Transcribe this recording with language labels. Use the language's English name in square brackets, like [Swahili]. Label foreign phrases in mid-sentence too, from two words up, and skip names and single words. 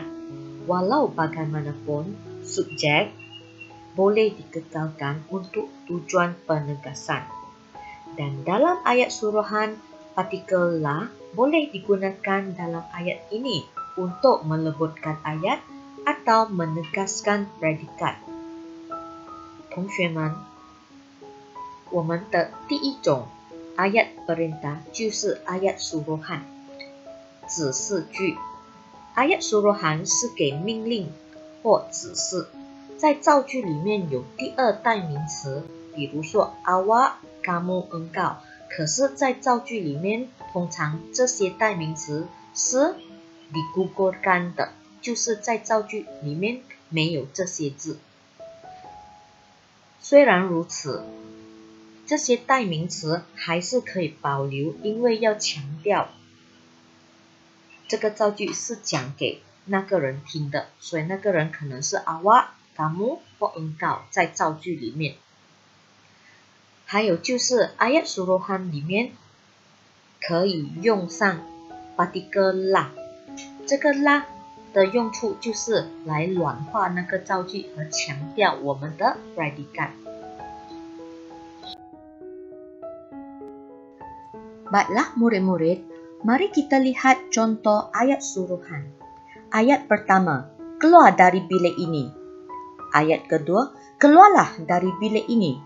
[Malay] Walau bagaimanapun, subjek boleh dikekalkan untuk tujuan penegasan. Dan dalam ayat suruhan, partikel la boleh digunakan dalam ayat ini untuk melembutkan ayat atau menegaskan predikat. [Chinese] 同学们，我们的第一种 [Malay] ayat perintah [Chinese] 就是 [Malay] ayat suruhan [Chinese] 指示句。 [Malay] ayat suruhan [Chinese] 是给命令或指示，在造句里面有第二代名词，比如说 [Malay] awak, kamu, engkau。 [Chinese] 可是，在造句里面，通常这些代名词是digugurkan的，就是在造句里面没有这些字。虽然如此，这些代名词还是可以保留，因为要强调这个造句是讲给那个人听的，所以那个人可能是 [Malay] awak, kamu [Chinese] 或 engkau 在造句里面。还有就是 [Malay] ayat suruhan [Chinese] 里面可以用上 [Malay] partikel la， [Chinese] 这个 la 的用处就是来软化那个造句和强调我们的 predikat。 [Malay] Baiklah murid-murid, mari kita lihat contoh ayat suruhan. Ayat pertama, keluar dari bilik ini. Ayat kedua, keluarlah dari bilik ini.